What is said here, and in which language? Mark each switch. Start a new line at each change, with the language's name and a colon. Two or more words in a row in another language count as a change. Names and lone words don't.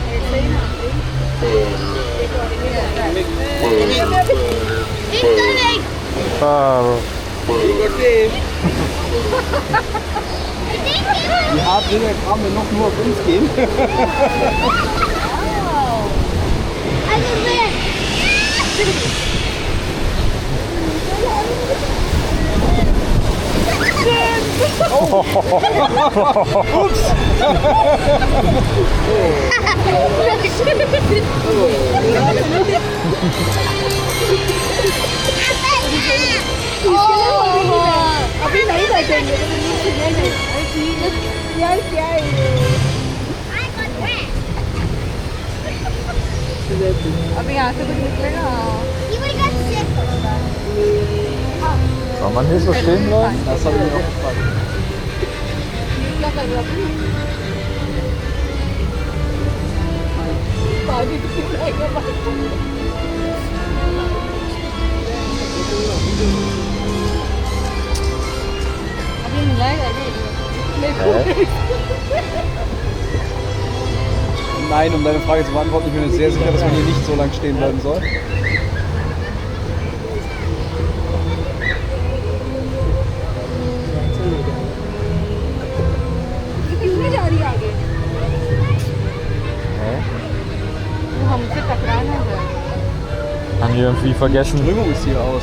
German: Wie hart will der Kram denn noch nur auf uns gehen? Ups!
Hindi: अभी नहीं बैठेंगे यार क्या है अभी यहाँ से कुछ निकलेगा
German: Kann man hier so stehen bleiben? Das habe ich mir auch gefragt.
Hindi: क्या कर रहा है पानी पिलाएगा अभी मिलाएगा
German: Nein, um deine Frage zu beantworten, ich bin mir sehr sicher, dass man hier nicht so lange stehen bleiben soll. Haben die irgendwie vergessen? Die Strömung ist hier aus.